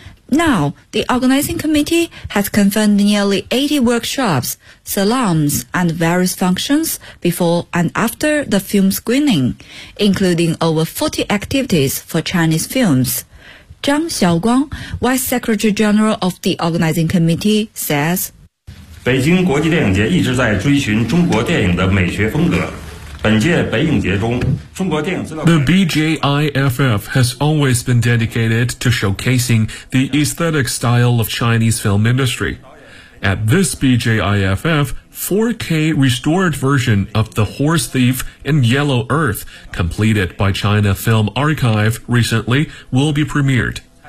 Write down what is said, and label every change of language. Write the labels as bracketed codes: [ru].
[en] Now, the organizing committee has confirmed nearly 80 workshops, salons, and various functions before and after the film screening, including over 40 activities for Chinese films. Zhang Xiaoguang, Vice Secretary General of the organizing committee, says, [zh] 北京国际电影节一直在追寻中国电影的美学风格。本届北影节中，中国电影资料。 [en] The BJIFF has always been dedicated to showcasing the aesthetic style of Chinese film industry. At this BJIFF, 4K restored version of The Horse Thief and Yellow Earth, completed by China Film Archive recently, will be premiered.